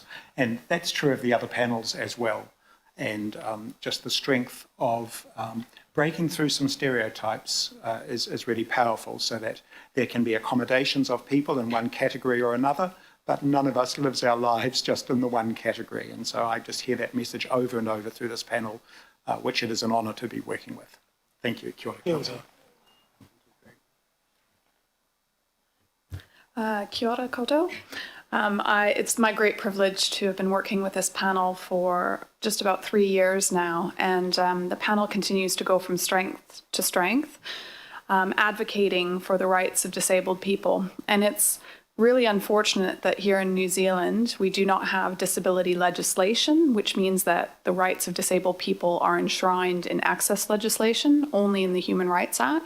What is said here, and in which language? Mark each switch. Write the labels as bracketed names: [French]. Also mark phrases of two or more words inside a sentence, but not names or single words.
[English] And that's true of the other panels as well. And just the strength of breaking through some stereotypes is really powerful, so that there can be accommodations of people in one category or another, but none of us lives our lives just in the one category. And so I just hear that message over and over through this panel, which it is an honour to be working with. Thank you. [Māori] Kia ora, Councillor. Kia ora koutou. [English] It's my great privilege to have been working with this panel for just about 3 years now, and the panel continues to go from strength to strength, advocating for the rights of disabled people. And it's really unfortunate that here in New Zealand, we do not have disability legislation, which means that the rights of disabled people are enshrined in access legislation, only in the Human Rights Act.